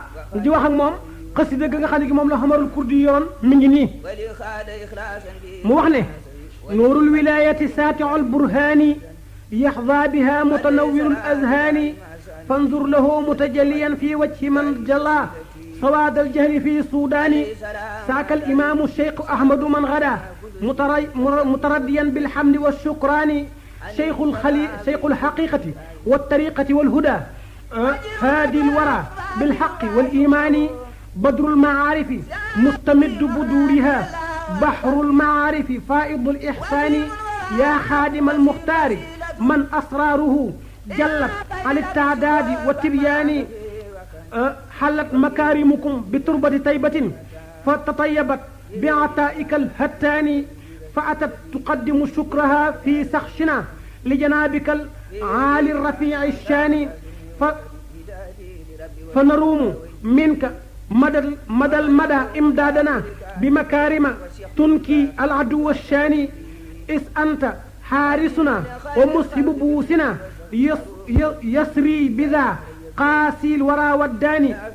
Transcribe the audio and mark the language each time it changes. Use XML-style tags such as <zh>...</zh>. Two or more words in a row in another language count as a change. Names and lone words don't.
<wo>di wax ak moom xasida ga nga xam ne gi moom la Omarul Kurdi yoon mi ngi nii mu wax ne nuurul</wo> <ar>ولاية ساطع البرهان يهدى بها متنور الأذهان فانظر له متجليا في وجه من جلا سواد الجهل في سودان ساق الإمام الشيخ أحمد من غدا مترديا بالحمد والشكران شيخ الحقيقة والطريقة والهدى هادي الورى بالحق والإيمان بدر المعارف مستمد بدورها بحر المعارف فائض الإحسان يا خادم المختار من أسراره جلت عن التعداد والتبيان حلت مكارمكم بتربة طيبة فتطيبت بعطائك الهتان فأتت تقدم شكرها في سخشنا لجنابك العالي الرفيع الشان فنروم منك مدى المدى إمدادنا بمكارم تنكي العدو الشاني إذ أنت حارسنا ومسهب بوسنا يسري بذا قاسي الورى والداني</ar>